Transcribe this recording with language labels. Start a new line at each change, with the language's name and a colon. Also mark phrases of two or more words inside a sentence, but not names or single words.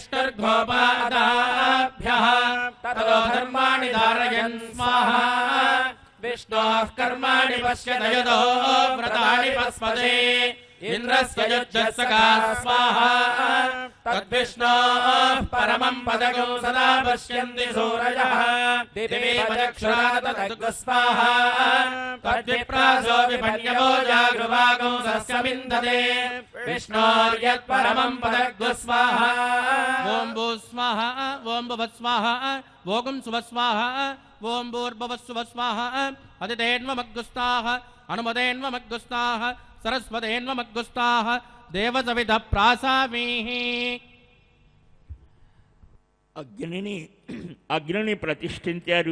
Sanskrit: विष्णुर्गोपादाभ्यः ततो धर्माणि धारयन् स्वाहा विष्णोः कर्माणि पश्यत यतो व्रतानि पस्पदे इंद्रस्य युज्यत्सका स्वाहा तद्विष्णोः परमं पदगं सदा पश्यन्ति सूरयः दिवे वचक्षुराततद्गु स्वाहा तद्विप्रासो विपण्यवो जागृवागं सस्यमिन्दते विष्णोर्यत्परमं पदग्धु स्वाहा ఓం భూ స్వాహ ఓం భువః స్వాహ ఓం సువః స్వాహ ఓం భూర్భువః సువః స్వాహ అదితేన్వమగ్గుస్తాః అనుమదేన్వమగ్గుస్తాః సరస్వతేన్వమగ్గుస్తాః దేవసవిధ ప్రాసామీః.
Telugu: అగ్నిని ప్రతిష్ఠించారు.